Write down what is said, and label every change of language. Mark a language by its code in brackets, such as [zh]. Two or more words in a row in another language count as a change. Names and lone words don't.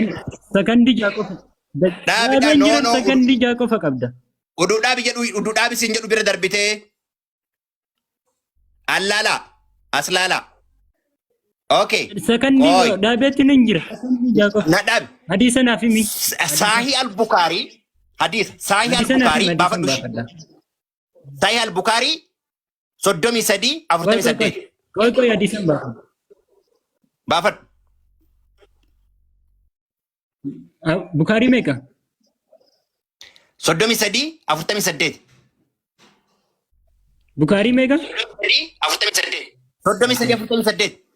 [om] Sakandii jaa qofa. No. Sakandii jaa qofa qabda. Uduu dhaabi siin jedhu bira darbitee. Allaala. Aslaala. Okay. Sakandii dhaabeetti nin jira. Sakandii jaa qofa. Na dhaabi. Hadiisa naaf himi. Sahih al-Bukhari. Hadiisa. Sahih al-Bukhari. Baafadhu shi. Sahih al-Bukhari. 33-48. Qoy hadiisan baafadhu. Baafadhu. Bukaarii meeqa? 33-48. Bukaarii meeqa? 48. 33-48.